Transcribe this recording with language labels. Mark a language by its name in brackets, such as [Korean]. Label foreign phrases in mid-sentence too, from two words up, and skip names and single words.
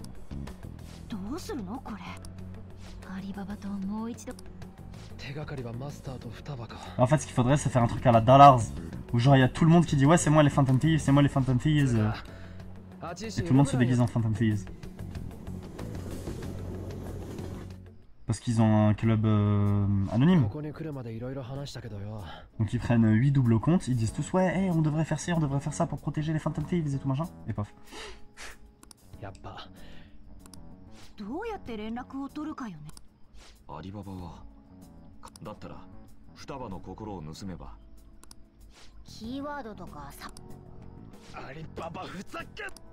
[Japanese] どうするのこれ。アリババともう一度。 [French] En fait, ce qu'il faudrait, c'est faire un truc à la Dollars, où genre il y a tout le monde qui dit ouais, c'est moi les Phantom Thieves, c'est moi les Phantom Thieves, et tout le monde se déguise en Phantom Thieves. Parce qu'ils ont un club anonyme. Donc ils prennent 8 doubles comptes, ils disent tous ouais, hey, on devrait faire ci, on devrait faire ça pour protéger les Phantom Thieves et tout machin, et pof. [Japanese] どうやって連絡を取るかよね。アリババはだったら双葉の心を盗めば。キーワードとかさ。アリババふざけ。